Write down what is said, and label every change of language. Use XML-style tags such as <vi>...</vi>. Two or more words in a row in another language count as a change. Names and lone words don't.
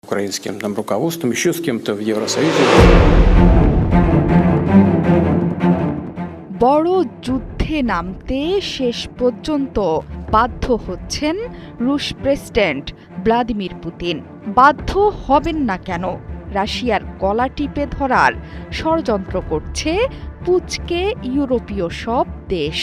<ru>Украинским там руководством, еще с кем-то в Евросоюзе.</ru> <bn>বড় যুদ্ধে নামতে শেষ পর্যন্ত বাধ্য হচ্ছেন রুশ প্রেসিডেন্ট ভ্লাদিমির পুতিন। বাধ্য হবেন না কেন? রাশিয়ার গলা টিপে ধরার ষড়যন্ত্র করছে পুচকে ইউরোপীয় সব দেশ।</bn>